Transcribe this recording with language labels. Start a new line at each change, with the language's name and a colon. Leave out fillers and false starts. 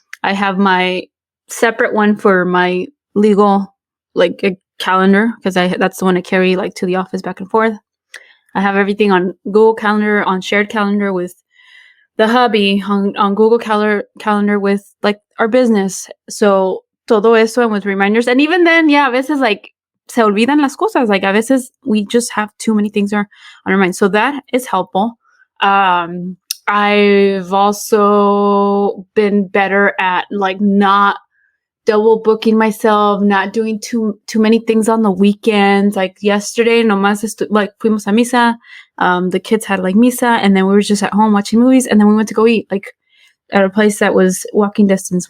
English: I have my separate one for my legal, like, a calendar, because that's the one I carry like to the office back and forth. I have everything on Google Calendar, on shared calendar with the hubby, on Google Calendar with like our business. So todo eso, and with reminders.
Spanish: And even then, yeah, a veces like se olvidan las cosas.
English: Like, a veces we just have too many things on our mind. So that is helpful. I've also been better at like not double booking myself, not doing too many things on the weekends. Like yesterday, nomás like fuimos a misa. The kids had like misa, and then we were just at home watching movies, and then we went to go eat like at a place that was walking distance.